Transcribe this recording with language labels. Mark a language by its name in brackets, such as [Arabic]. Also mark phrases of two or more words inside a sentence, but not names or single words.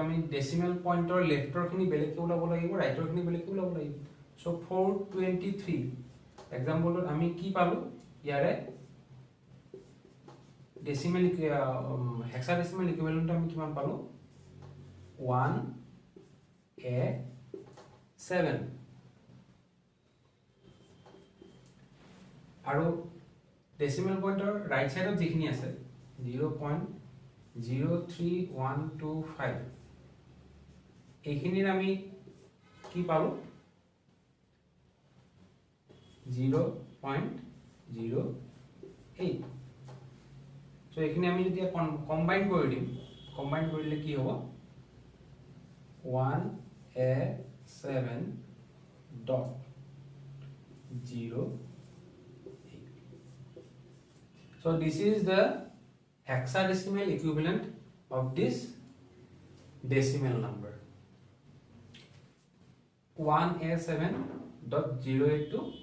[Assamese] আমি [English] decimal point [Assamese] or left or খিনি বেলেগকে উলাব লাগিব right or খিনি বেলেগকে উলাব লাগিব so 423 example আমি কি পালো ইয়াৰে [English] decimal hexadecimal equivalent [Assamese] আমি কিমান পালো 1a7 আৰু [English] decimal point [Assamese] or [English] right side of [Assamese] যিখিনি আছে 0.03125 এইখিনিৰ আমি কি পালো 0.08 সো এইখিনি আমি যদি কম্বাইন কৰি দিম কম্বাইন কৰিলে কি হ'ব [English] 1a7.0 so this is the hexadecimal equivalent of this decimal number 1a7.08 to